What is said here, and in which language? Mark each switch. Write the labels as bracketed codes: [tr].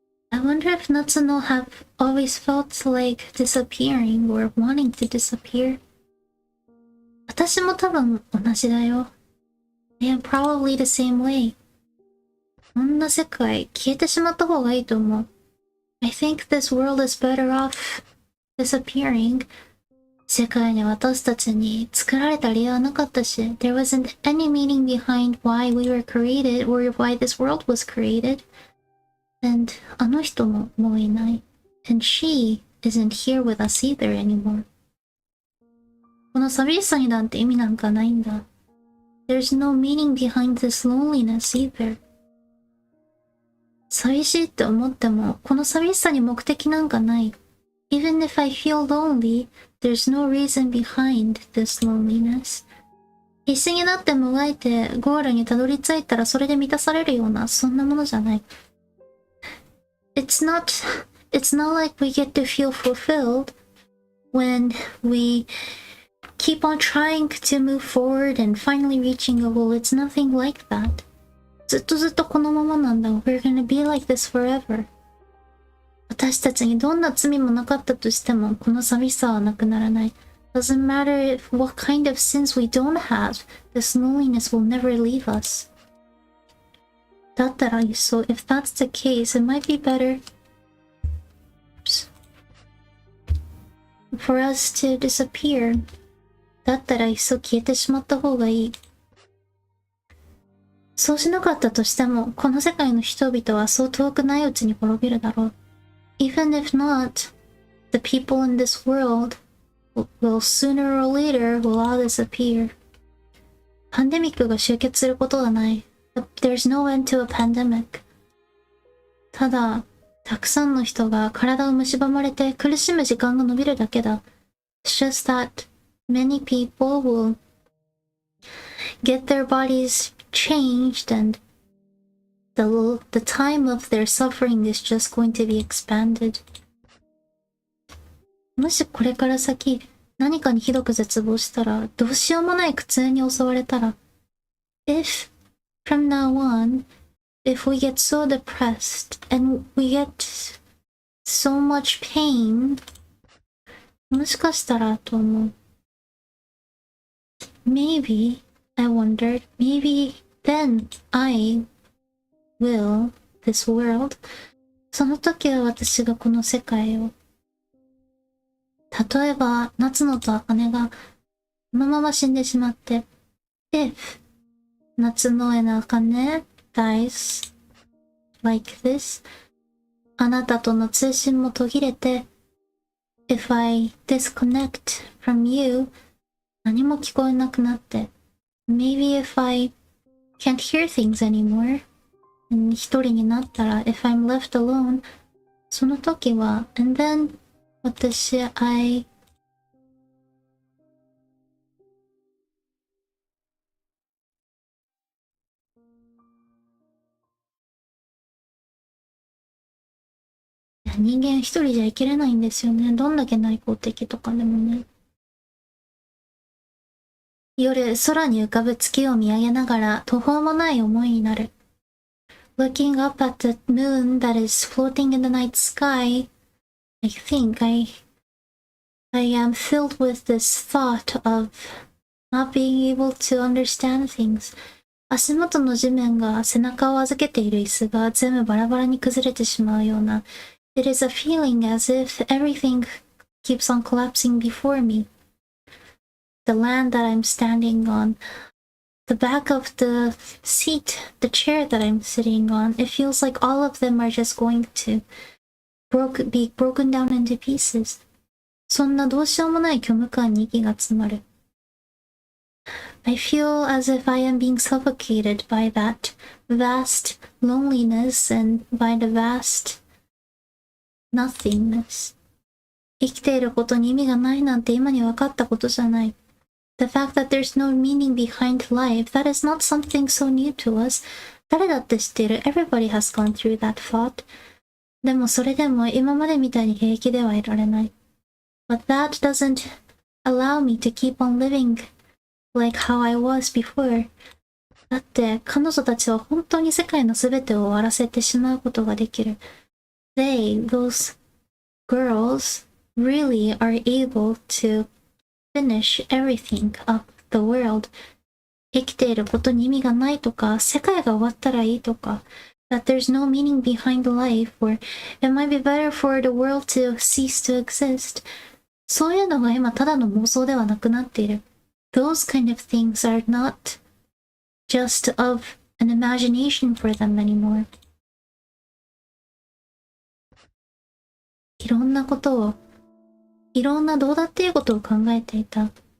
[en] I wonder if Natsuno have always felt like disappearing or wanting to disappear. [ja] 私も多分同じだよ。 [en] I am probably the same way. [ja] こんな世界消えてしまった方がいいと思う。 [en] I think this world is better off disappearing. [ja] 世界に私たちに作られた理由はなかったし、 [en] there wasn't any meaning behind why we were created or why this world was created. [ja] And あの人ももういない。 [en] And she isn't here with us either anymore. [ja] この寂しさになんて意味なんかないんだ。 [en] There's no meaning behind this loneliness either. [ja] 寂しいって思っても、この寂しさに目的なんかない。 [en] Even if I feel lonely, there's no reason behind this loneliness. [ja] 必死になってもがいてゴールにたどり着いたらそれで満たされるようなそんなものじゃない。 [en] It's not like we get to feel fulfilled when we keep on trying to move forward and finally reaching a goal. It's nothing like that. [ja] ずっとこのままなんだ。 [en] We're gonna be like this forever. [ja] 私たちにどんな罪もなかったとしても、この寂しさはなくならない。 [en] Doesn't matter if what kind of sins we don't have, this loneliness will never leave us. [ja] だったらいっそ、 [en] if that's the case, it might be better for us to disappear. [ja] だったらいっそ消えてしまった方がいい。そうしなかったとしても、この世界の人々はそう遠くないうちに滅びるだろう。 [en] Even if not, the people in this world will sooner or later will all disappear. [ja] パンデミックが終結することはない。 [en] There's no end to a pandemic. [ja] ただ、たくさんの人が体を蝕まれて苦しむ時間が延びるだけだ。 [en] It's just that many people will get their bodies changed and the time of their suffering is just going to be expanded. [ja] もしこれから先何かにひどく絶望したら、どうしようもない苦痛に襲われたら、 [en] If from now on, if we get so depressed and we get so much pain, [ja] もしかしたらと思う。 [en] Maybe, I wondered, maybe then I will this world. [ja] その時は私がこの世界を。例えば、夏野と茜がこのまま死んでしまって、 [en] If 夏野and茜 dies like this, [ja] あなたとの通信も途切れて、 [en] If I disconnect from you, [ja] 何も聞こえなくなって、 [en] Maybe if I can't hear things anymore, [ja] 一人になったら、 [en] if I'm left alone, [ja] その時は、 [en] and then [ja] 私、人間一人じゃ生きれないんですよね。どんだけ内向的とかでもね。夜、空に浮かぶ月を見上げながら途方もない思いになる。 [en] Looking up at the moon that is floating in the night sky, I think I am filled with this thought of not being able to understand things. [ja] 足元の地面が背中を預けている椅子が全部バラバラに崩れてしまうような。 [en] It is a feeling as if everything keeps on collapsing before me. The land that I'm standing on, the back of the seat, the chair that I'm sitting on, it feels like all of them are just going to be broken down into pieces. [ja] そんなどうしようもない虚無感に息が詰まる。 [en] I feel as if I am being suffocated by that vast loneliness and by the vast nothingness. [ja] 生きていることに意味がないなんて今に分かったことじゃない。 [en] The fact that there's no meaning behind life, that is not something so new to us. [ja] 誰だって知っている。 [en] Everybody has gone through that thought. [ja] でもそれでも今までみたいに平気ではいられない。 [en] But that doesn't allow me to keep on living like how I was before. [ja] だって彼女たちは本当に世界のすべてを終わらせてしまうことができる。 [en] Those girls really are able to finish everything of the world. [ja] 生きていることに意味がないとか、世界が終わったらいいとか、 [en] that there's no meaning behind life, or it might be better for the world to cease to exist. [ja] そういうのが今ただの妄想ではなくなっている。 [en] Those kind of things are not just of an imagination for them anymore. [ja] いろんなことを、いろんなどうだっていうことを考えていた。